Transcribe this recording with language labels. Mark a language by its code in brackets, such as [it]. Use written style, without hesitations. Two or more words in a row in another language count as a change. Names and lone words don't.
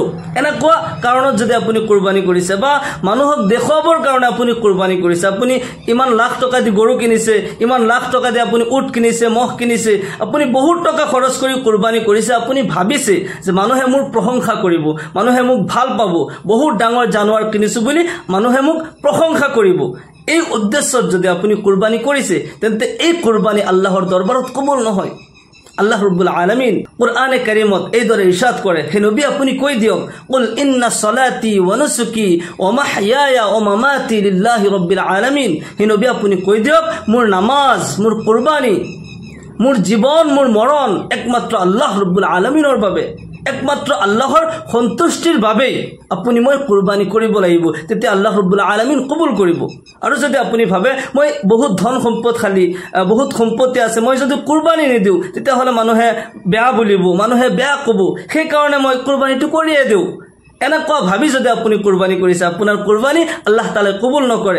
[as] এনেকুৱা কাৰণত যদি আপুনি কুৰবানী কৰিছে, বা মানুহক দেখুৱাবৰ কাৰণে আপুনি কুৰবানী কৰিছে, আপুনি ইমান লাখ টকা দি গৰু কিনিছে, ইমান লাখ টকা দি আপুনি উট কিনিছে, মহ কিনিছে, আপুনি বহুত টকা খৰচ কৰি কুৰবানী কৰিছে, আপুনি ভাবিছে যে মানুহে মোৰ প্ৰশংসা কৰিব, মানুহে মোক ভাল পাব, বহুত ডাঙৰ জানোৱাৰ কিনিছো বুলি মানুহে মোক প্ৰশংসা কৰিব। এই উদ্দেশ্যত যদি আপুনি কুৰবানী কৰিছে, তেন্তে এই কুৰবানী আল্লাহৰ দৰবাৰত কবুল নহয়। [ar] الله رب العالمين [as] কুরআনে কারীমত এই দৰে ইরশাদ কৰে, হে নবী আপুনি কৈ দিয়ক, [ar] قل إن صلاتي ونسكي ومحياي ومماتي لله رب العالمين. [as] হে নবী আপুনি কৈ দিয়ক, মোৰ নামাজ, মোৰ কুরবানী, মোৰ জীবন, মোৰ মৰণ একমাত্ৰ [ar] الله رب العالمين [as] বাবে, একমাত্ৰ আল্লাহৰ সন্তুষ্টিৰ বাবে আপুনি মই কুরবানী কৰিব লাগিব, তেতিয়া [ar] الله رب العالمين [as] কবুল কৰিব। আৰু যদি আপুনি ভাবে মই বহুত ধন সম্পদশালী, বহুত সম্পত্তি আছে, মই যদি কুরবানী নিদিওঁ তেতিয়াহ'লে মানুহে বেয়া বুলিব, মানুহে বেয়া ক'ব, সেইকাৰণে মই কুরবানীটো কৰিয়ে দিওঁ, এনেকুৱা ভাবি যদি আপুনি কুরবানী কৰিছে, আপোনাৰ কুরবানী [ar] الله تعالى [as] কবুল নকৰে।